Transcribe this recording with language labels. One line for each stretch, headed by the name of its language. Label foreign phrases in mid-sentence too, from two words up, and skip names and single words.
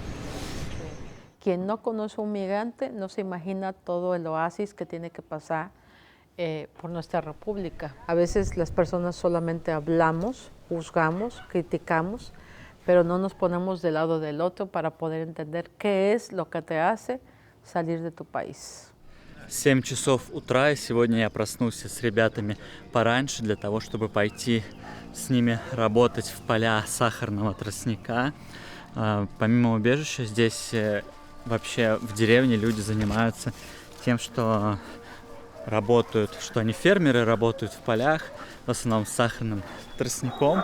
Spanish: Quien no conoce a un migrante no se imagina todo el oasis que tiene que pasar por nuestra república. A veces las personas solamente hablamos, juzgamos, criticamos, pero no nos ponemos del lado del otro para poder entender qué es lo que te hace salir de tu país.
Russian: 7 часов утра, и сегодня я проснулся с ребятами пораньше для того, чтобы пойти с ними работать в поля сахарного тростника. Помимо убежища, здесь вообще в деревне люди занимаются тем, что работают, что они фермеры, работают в полях, в основном с сахарным тростником.